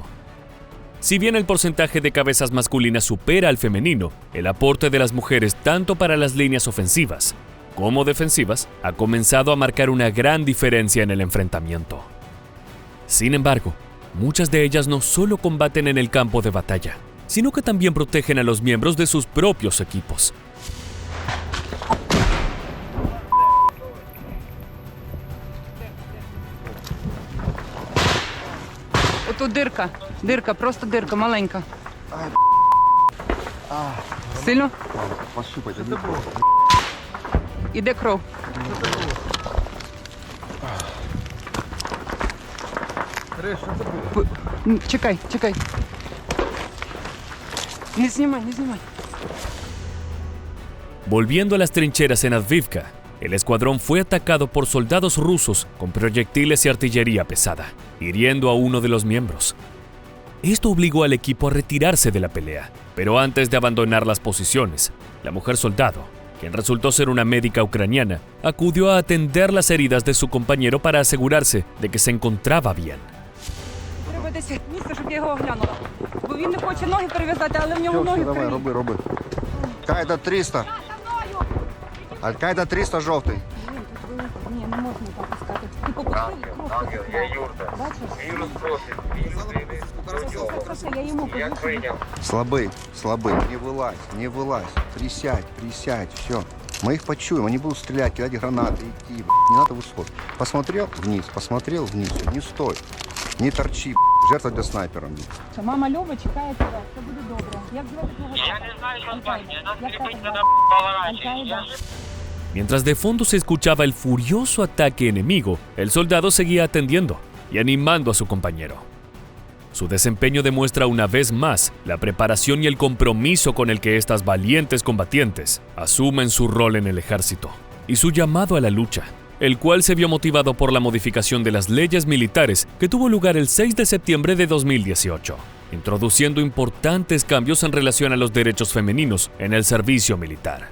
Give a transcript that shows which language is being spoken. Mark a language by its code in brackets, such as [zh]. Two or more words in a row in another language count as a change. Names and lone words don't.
[es] Si bien el porcentaje de cabezas masculinas supera al femenino, el aporte de las mujeres tanto para las líneas ofensivas como defensivas ha comenzado a marcar una gran diferencia en el enfrentamiento. Sin embargo, muchas de ellas no solo combaten en el campo de batalla, sino que también protegen a los miembros de sus propios equipos. [uk] Отут дирка, просто дирка, маленька. Сильно? Пощупайте. Іде кров. Чекай. Не знімай. [es] Volviendo a las trincheras en Avdiivka, el escuadrón fue atacado por soldados rusos con proyectiles y artillería pesada, hiriendo a uno de los miembros. Esto obligó al equipo a retirarse de la pelea, pero antes de abandonar las posiciones, la mujer soldado, quien resultó ser una médica ucraniana, acudió a atender las heridas de su compañero para asegurarse de que se encontraba bien. [uk] Треба десь місце, щоб я його оглянула. Бо він не хоче ноги перев'язати, але в нього ноги Давай, криві. роби. Аль-Каїда 300. Аль-Каїда 300 жовтий. Ні, не можна так пускати. Ти попусти кров. Бачиш? Я йому кажу. [ru] Слабый. Не вылазь. Присядь, все. Мы их почуем, они будут стрелять, кидать гранаты, идти, не надо высот. Посмотрел вниз, всё, не стой. Не торчи, жертва для снайпера. [uk] Мама Люба чекає тебе, все буде добре. Як звати твого тата? Я не знаю, що звати, нас кричить, Аль-Каїда. [ru] поворачивай. [es] Mientras de fondo se escuchaba el furioso ataque enemigo, el soldado seguía atendiendo y animando a su compañero. Su desempeño demuestra una vez más la preparación y el compromiso con el que estas valientes combatientes asumen su rol en el ejército y su llamado a la lucha, el cual se vio motivado por la modificación de las leyes militares que tuvo lugar el 6 de septiembre de 2018, introduciendo importantes cambios en relación a los derechos femeninos en el servicio militar.